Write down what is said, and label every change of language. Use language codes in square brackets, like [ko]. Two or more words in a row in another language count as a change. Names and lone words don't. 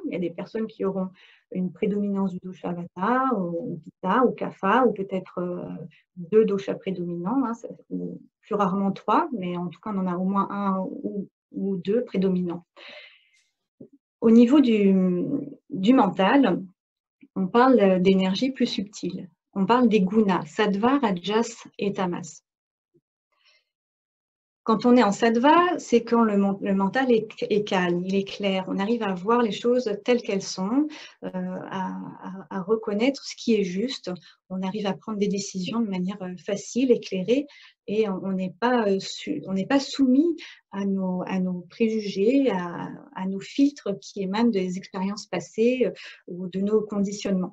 [fr] Il y a des personnes qui auront une prédominance du dosha Vata, ou Pitta, ou Kapha, ou peut-être 2 doshas prédominants, ou plus rarement 3, mais en tout cas, on en a au moins 1 ou 2 prédominants. Au niveau du mental, on parle d'énergie plus subtile. On parle des gunas, sattva, rajas et tamas. Quand on est en sattva, c'est quand le mental est calme, il est clair. On arrive à voir les choses telles qu'elles sont, à reconnaître ce qui est juste. On arrive à prendre des décisions de manière facile, éclairée, et on n'est pas soumis à nos préjugés, à nos filtres qui émanent des expériences passées ou de nos conditionnements.